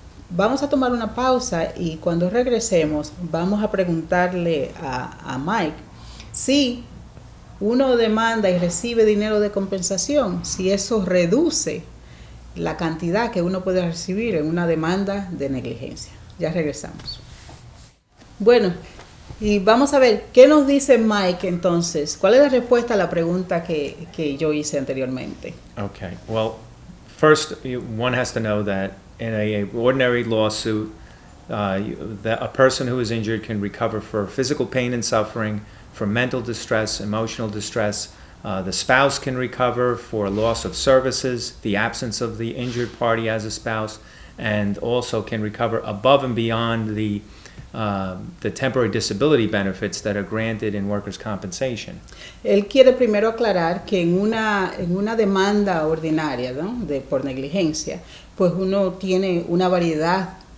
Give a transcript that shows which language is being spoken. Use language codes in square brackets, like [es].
[es] Vamos a tomar una pausa y cuando regresemos vamos a preguntarle a Mike si uno demanda y recibe dinero de compensación, si eso reduce la cantidad que uno puede recibir en una demanda de negligencia. Ya regresamos. Bueno, y vamos a ver, ¿qué nos dice Mike entonces? ¿Cuál es la respuesta a la pregunta que yo hice anteriormente? [en] Okay, well, first one has to know that in an ordinary lawsuit, that a person who is injured can recover for physical pain and suffering, for mental distress, emotional distress. The spouse can recover for loss of services, the absence of the injured party as a spouse, and also can recover above and beyond the temporary disability benefits that are granted in workers' compensation. [es] Él quiere primero aclarar que en una demanda ordinaria, ¿no?, por negligencia, pues uno tiene una variedad